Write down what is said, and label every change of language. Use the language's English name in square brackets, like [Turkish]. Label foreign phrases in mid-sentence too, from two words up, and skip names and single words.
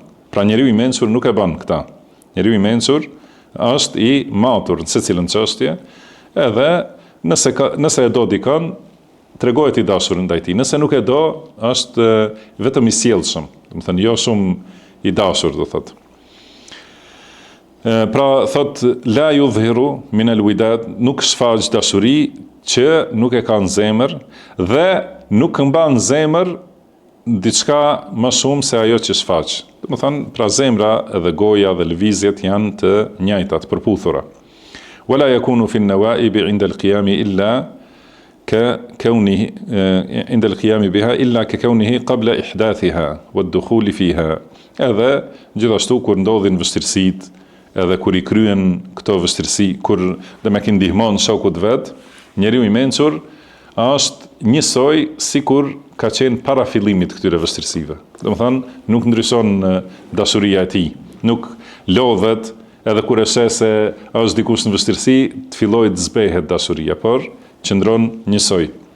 [Albanian] Pra njeriu i mençur nuk e bën këtë. Njeriu i mençur është i matur në secilën çështje, edhe nëse e do dikën, tregohet i dashur ndaj tij. Nëse nuk e do, është vetëm i sjellshëm, domethënë jo shumë i dashur, do thotë. Pra thot [Arabic] لا يظهر من الوداد, [Albanian] nuk shfaq dashuri që nuk e ka në zemër dhe nuk mban në zemër diçka më shumë se ajo që shfaq. Do të thonë, pra zemra edhe goja dhe lëvizjet janë të njëjta, të përputhura. [Arabic] ولا يكون في النوائب عند القيام إلا ككونه عند القيام بها إلا ككونه قبل إحداثها والدخول فيها. [Albanian] Edhe gjithashtu kur ndodhin vështirësitë, edhe kur i kryen këto vështirësi, kur dhe me ndihmon shokut vet, njeriu i mençur është njësoj sikur ka qenë para fillimit këtyre vështirësive. Domethënë nuk ndryshon dashuria e tij, nuk lodhet edhe kur e sheh se është dikush në vështirësi, të fillojë të zbehet dashuria, por qëndron njësoj.